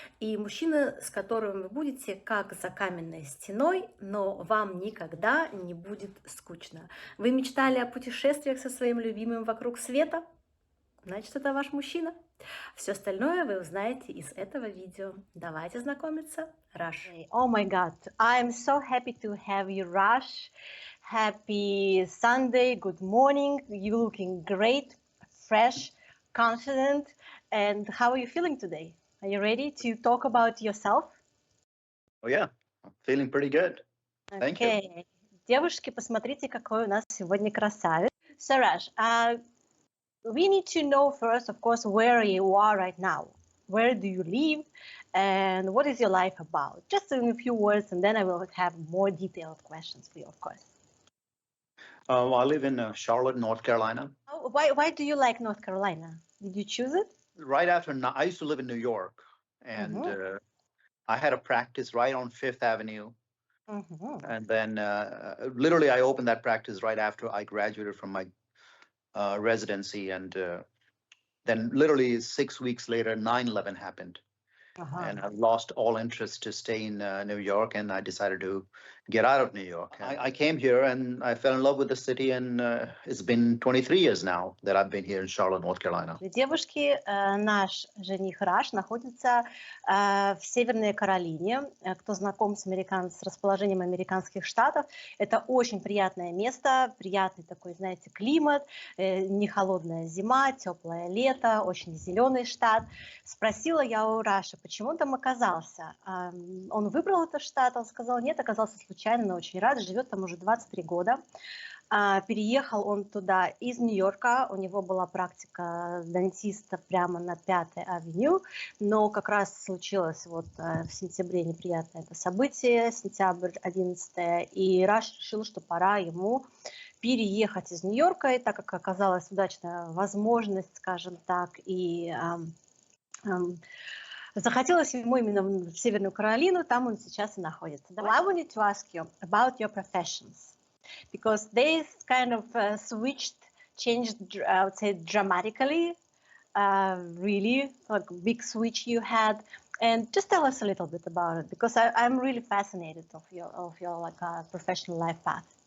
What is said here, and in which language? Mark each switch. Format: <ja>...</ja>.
<ru>И мужчина, с которым вы будете как за каменной стеной, но вам никогда не будет скучно. Вы мечтали о путешествиях со своим любимым вокруг света? Значит, это ваш мужчина. Все остальное вы узнаете из этого видео. Давайте знакомиться. Раш.</ru> <en>Oh my God, I'm so happy to have you, Rush. Happy Sunday, good morning. You looking great, fresh, confident. And how are you feeling today? Are you ready to talk about yourself? Oh yeah, I'm feeling pretty good. Thank you. Okay.</en> <ru>Девушки, посмотрите, какой у нас сегодня красавец.</ru> <en>So, Rush, we need to know first, of course, where you are right now. Where do you live? And what is your life about? Just in a few words, and then I will have more detailed questions for you, of course. Well, I live in Charlotte, North Carolina. Oh, why do you like North Carolina? Did you choose it? Right after, I used to live in New York, and I had a practice right on Fifth Avenue. And then literally I opened that practice right after I graduated from my residency. And then literally 6 weeks later, 9/11 happened. And I lost all interest to stay in New York, and I decided to get out of New York. I came here and I fell in love with the city, and it's been 23 years now that I've been here in Charlotte, North Carolina.</en> <ru>Девушки, наш жених Раш находится в Северной Каролине. Кто знаком с расположением американских штатов, это очень приятное место, приятный такой, знаете, климат, не холодная зима, теплое лето, очень зеленый штат. Спросила я у Раша, почему он там оказался. Он выбрал этот штат, он сказал, нет, оказался случайно, но очень рад, живет там уже 23 года. Переехал он туда из Нью-Йорка, у него была практика дантиста прямо на 5-й авеню, но как раз случилось вот в сентябре неприятное это событие, сентябрь 11, и Раш решил, что пора ему переехать из Нью-Йорка, и так как оказалась удачная возможность, скажем так, и захотелось ему именно в Северную Каролину, там он сейчас и находится.</ru> <en>I wanted to ask you about your professions, because they kind of changed, I would say, dramatically, really, like big switch you had. And just tell us a little bit about it, because I'm really fascinated of your like professional life path.</en>